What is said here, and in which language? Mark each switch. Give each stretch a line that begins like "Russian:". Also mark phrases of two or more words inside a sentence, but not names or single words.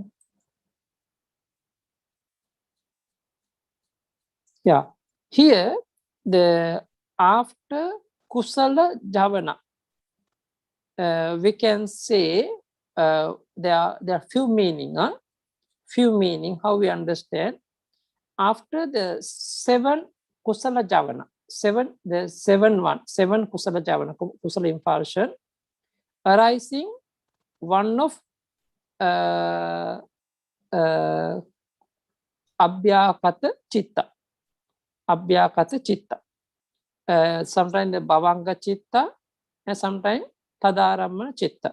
English: Yeah, here the after
Pali: kusala javana,
English: we can say there are few meaning. How we understand after the 7
Pali: kusala javana,
English: 7
Pali: kusala javana,
English: kusala impulsion arising one of
Pali: abhyakata chitta.
English: sometimes the
Pali: Bhavanga Chitta,
English: and sometimes
Pali: Tadaramana Chitta.